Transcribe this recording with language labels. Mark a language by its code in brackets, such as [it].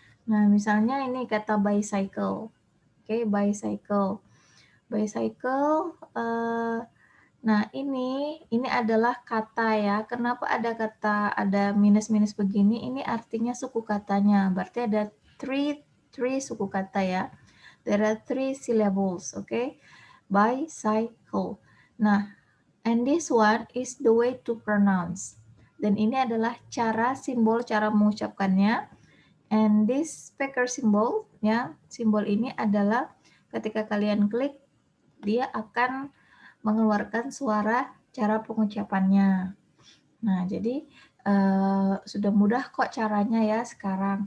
[id] Nah, misalnya ini kata bicycle. Oke, bicycle. Bicycle, nah ini adalah kata ya. Kenapa ada minus-minus begini? Ini artinya suku katanya. Berarti ada three suku kata ya. [en] There are 3 syllables, okay? Bicycle. Nah, and this one is the way to pronounce. [id] Dan ini adalah cara mengucapkannya. [en] And this speaker symbol, [id] ya, simbol ini adalah ketika kalian klik, dia akan mengeluarkan suara cara pengucapannya. Nah, jadi sudah mudah kok caranya ya sekarang.